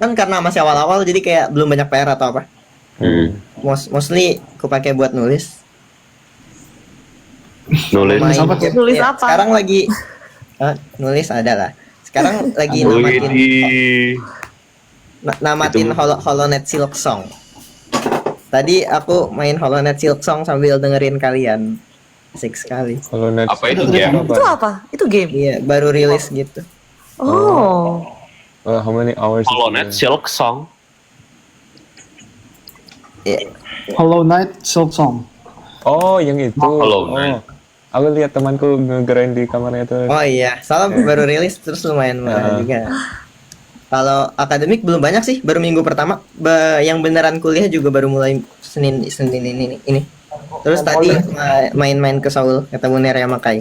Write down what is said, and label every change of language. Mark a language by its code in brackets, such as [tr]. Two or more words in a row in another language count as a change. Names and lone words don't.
[id] Kan karena masih awal-awal jadi kayak belum banyak PR atau apa. Mostly aku pakai buat nulis. Nulis Main apa? game. Nulis Ya, apa? sekarang lagi nulis ada lah. Sekarang lagi namatin namatin Hollow Knight Silk Song. Tadi aku main Hollow Knight Silk Song sambil dengerin kalian. Asik sekali. Kalau next Apa itu game? Itu apa? Itu game. Iya, baru rilis gitu. Oh. [en] how many hours? [id] Hollow Knight Silk Song. Iya. Hollow Knight Silk Song. Oh, yang itu. Hollow Knight. Aku lihat temanku ngegerain di kamarnya tuh. Oh iya, soalnya baru rilis terus lumayan mahal juga. Kalau akademik belum banyak sih, baru minggu pertama. Yang beneran kuliah juga baru mulai Senin ini. Terus tadi main-main ke Seoul, ketemu Nerea Makai.